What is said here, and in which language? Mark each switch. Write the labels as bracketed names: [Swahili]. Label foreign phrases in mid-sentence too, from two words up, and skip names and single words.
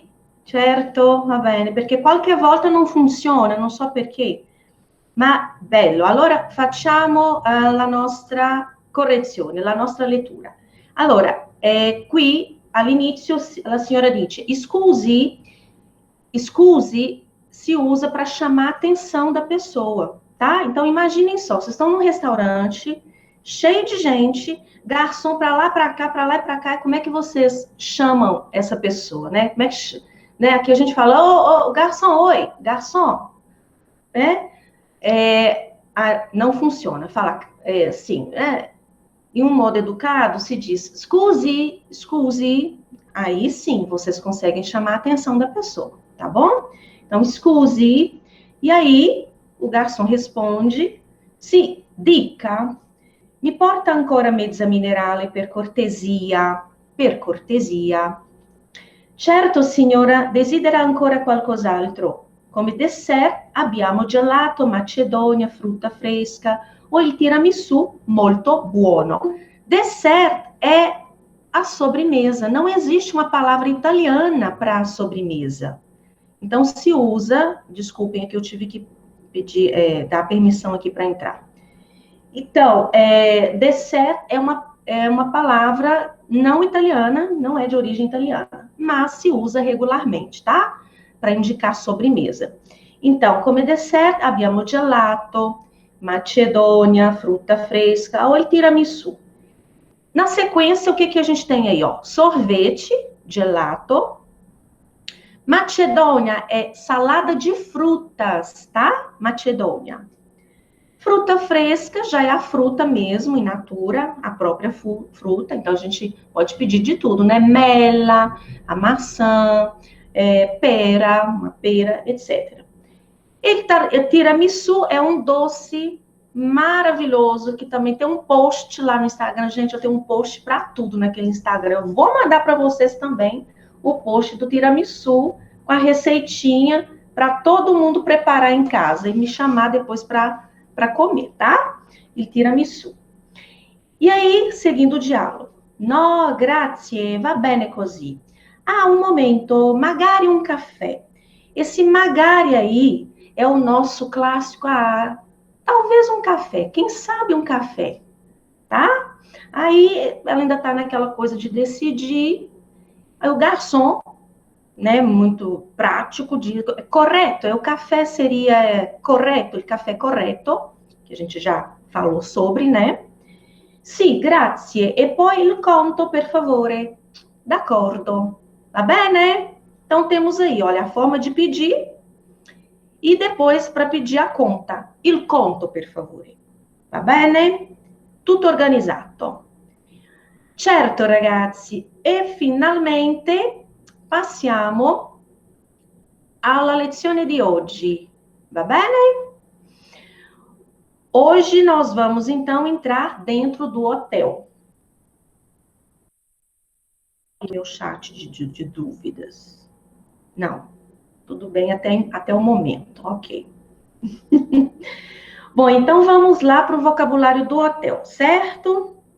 [Italian] Certo, va bene, perché qualche volta non funziona, non so perché. Ma bello, allora facciamo la nostra correzione, la nostra lettura. Allora, qui all'inizio la signora dice, scusi [Portuguese] se usa para chamar a atenção da pessoa, tá? Então, imaginem só, vocês estão num restaurante cheio de gente, garçom para lá, para cá, para lá e para cá, como é que vocês chamam essa pessoa, né? Como é que, né? Aqui a gente fala, ô, garçom, oi, garçom, né? Não funciona, fala assim, em um modo educado se diz, scusi, aí sim vocês conseguem chamar a atenção da pessoa, tá bom? Então, scusi, e aí o garçom responde, [Italian] sì, dica, mi porta ancora mezza minerale per cortesia, per cortesia. Certo, signora, desidera ancora qualcos'altro? Come dessert abbiamo gelato, macedonia, frutta fresca o il tiramisù molto buono. [Portuguese] Dessert é a sobremesa. Não existe uma palavra italiana para sobremesa. Então, se usa... Desculpem, aqui eu tive que pedir, dar permissão aqui para entrar. Então, dessert é uma palavra não italiana, não é de origem italiana, mas se usa regularmente, tá? Para indicar sobremesa. Então, [Italian] come dessert abbiamo gelato, macedonia, frutta fresca ou il tiramisù. [Portuguese] Na sequência, o que a gente tem aí, ó? Sorvete, gelato. Macedonia é salada de frutas, tá? Macedonia. Fruta fresca já é a fruta mesmo, in natura, a própria fruta. Então, a gente pode pedir de tudo, né? Mela, a maçã, pera, uma pera, etc. E tiramisu é um doce maravilhoso, que também tem um post lá no Instagram. Gente, eu tenho um post para tudo naquele Instagram. Eu vou mandar para vocês também o post do tiramisu com a receitinha para todo mundo preparar em casa e me chamar depois para comer, tá? [Italian] Il tiramisù. [Portuguese] E aí, seguindo o diálogo. [Italian] No, grazie, va bene così. [Portuguese] Ah, um momento, [Italian] magari [Portuguese] um café. Esse magari aí é o nosso clássico, talvez um café, quem sabe um café, tá? Aí ela ainda tá naquela coisa de decidir. Aí o garçom, né, muito prático, diz, correto, o café seria correto, o café correto, que a gente já falou sobre, né? [Italian] Sì, grazie. E poi il conto, per favore. D'accordo. Va bene? [Portuguese] Então, temos aí, olha, a forma de pedir e depois para pedir a conta. [Italian] Il conto, per favore. Va bene? Tutto organizzato. Certo, ragazzi. E finalmente passiamo alla lezione di oggi. Va bene? [Portuguese] Hoje nós vamos, então, entrar dentro do hotel. Meu chat de dúvidas. Não, tudo bem até o momento, ok. Bom, então vamos lá para o vocabulário do hotel, certo?